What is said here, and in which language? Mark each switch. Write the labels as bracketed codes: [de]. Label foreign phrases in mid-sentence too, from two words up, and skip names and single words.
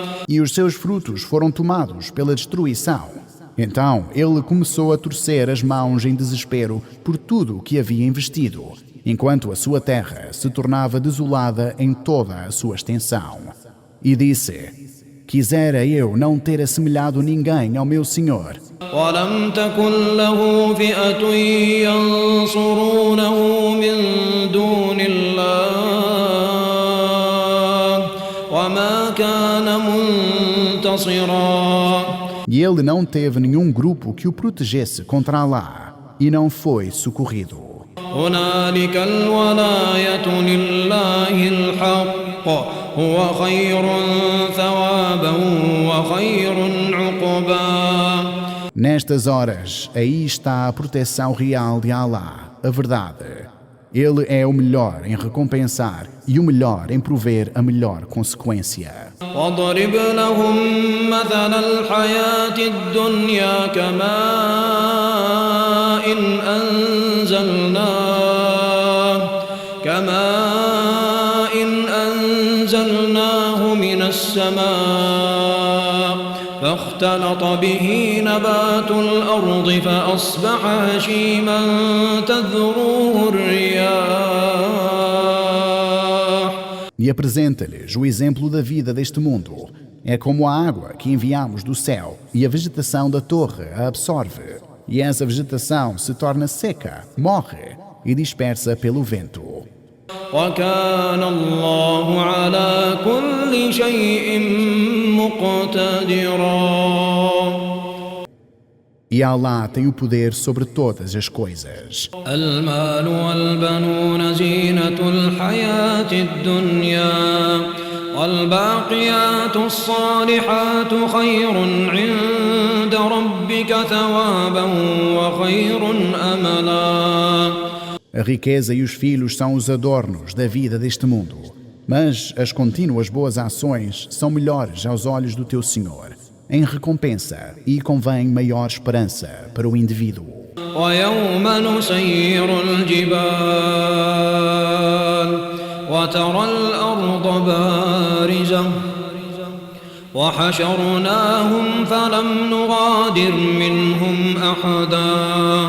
[pt] E os seus frutos foram tomados pela destruição. Então ele começou a torcer as mãos em desespero por tudo o que havia investido, enquanto a sua terra se tornava desolada em toda a sua extensão. E disse: Quisera eu não ter assemelhado ninguém ao meu Senhor. [ar] ولم تكن له فئة ينصرونه من دون الله وما كان منتصرا. [pt] E ele não teve nenhum grupo que o protegesse contra Allah, e não foi socorrido. [ar] هنالك الولاية لله الحق هو خير ثوابا وخير عقبا. [pt] Nestas horas, aí está a proteção real de Allah, a verdade. Ele é o melhor em recompensar e o melhor em prover a melhor consequência. [ar] واضرب لهم مثل الحياة الدنيا كماء أنزلناه من السماء فاختلط به نبات الأرض فأصبح هشيما تذروه الرياح. [pt] E apresenta-lhes o exemplo da vida deste mundo. É como a água que enviamos do céu e a vegetação da torre a absorve. E essa vegetação se torna seca, morre e dispersa pelo vento. [ar] وكان الله على كل شيء مقتدرا. [pt] E Allah tem o poder sobre todas as coisas. [ar] المال والبنون زينة الحياة الدنيا والباقيات الصالحات خير عند ربك ثوابا وخير أملا. [pt] A riqueza e os filhos são os adornos da vida deste mundo, mas as contínuas boas ações são melhores aos olhos do teu Senhor, em recompensa e convém maior esperança para o indivíduo. [ar] ويوم نسير الجبال وترى الأرض بارزة وحشرناهم فلم نغادر منهم أحدا.